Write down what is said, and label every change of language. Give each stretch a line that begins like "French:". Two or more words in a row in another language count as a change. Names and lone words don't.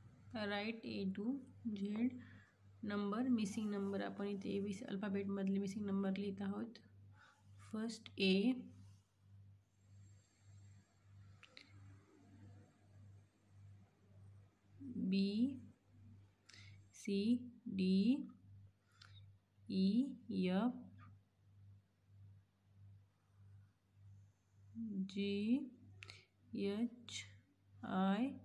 English: right A to Z number missing number
Marathi: आपण इथे ABC अल्फाबेटमधले
English: missing number
Marathi: लिहित आहोत.
English: First A, B, C, D, E, F, G, H, I,